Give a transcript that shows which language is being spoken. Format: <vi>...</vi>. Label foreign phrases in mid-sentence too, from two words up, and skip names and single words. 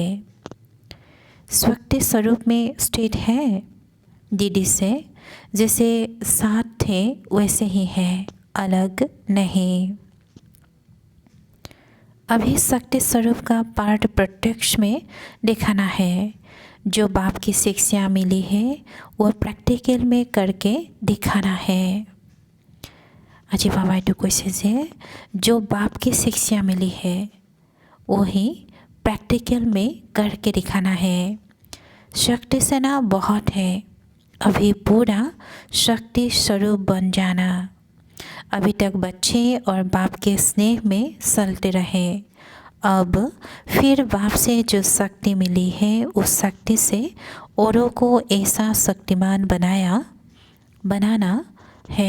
<hi>स्वक्ति स्वरूप में स्थित है दीदी से, जैसे साथ थे वैसे ही है, अलग नहीं। अभी शक्ति स्वरूप का पार्ट प्रत्यक्ष में दिखाना है। जो बाप की शिक्षा मिली है वह प्रैक्टिकल में करके दिखाना है।</hi> <as>আজি বাবাই তো কৈছে যে</as> <hi>जो बाप की शिक्षा मिली है वही प्रैक्टिकल में करके दिखाना है। शक्ति से ना बहुत है, अभी पूरा शक्ति स्वरूप बन जाना। अभी तक बच्चे और बाप के स्नेह में चलते रहे, अब फिर बाप से जो शक्ति मिली है उस शक्ति से औरों को ऐसा शक्तिमान बनाना है।</hi>